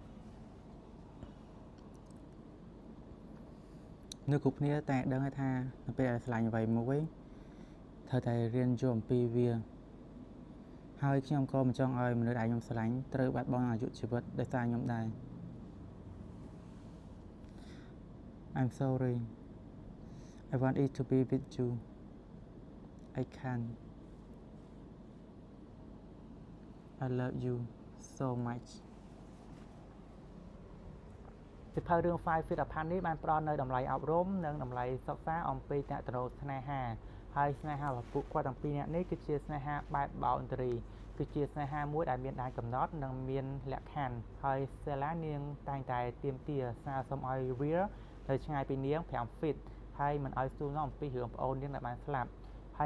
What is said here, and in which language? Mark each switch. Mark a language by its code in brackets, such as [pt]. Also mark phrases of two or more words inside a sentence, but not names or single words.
[km] នៅគ្រប់គ្នាតែដឹងថានៅពេលដែលឆ្លាញ់អ្វីមួយត្រូវតែរៀនយល់អំពីវាហើយខ្ញុំក៏មិនចង់ឲ្យមនុស្សដែលខ្ញុំឆ្លាញ់ត្រូវបាត់បង់អាយុជីវិតដោយសារខ្ញុំដែរ [en] I'm sorry I want it to be with you I can't I love you so much [km] សិភៅរឿង Five Feet Apart នេះបានផ្ដល់នូវតម្លៃអប់រំនិងតម្លៃសិក្សាអំពីតន្ត្រីស្នេ ហាហើយស្នេហារបស់ពួកគាត់ទាំងពីរនាក់នេះគឺជាស្នេហាបែប boundary គឺជាស្នេហាមួយដែលមានដែនកំណត់និងមានលក្ខខណ្ឌហើយ Stella នាងតែងតែទាមទារស្នើសុំឲ្យ Will នៅឆ្ងាយពីនាង5 feet ហើយមិនឲ្យសួរនាំអំពីរឿងប្អូននាងដែលបានស្លាប់ហើយ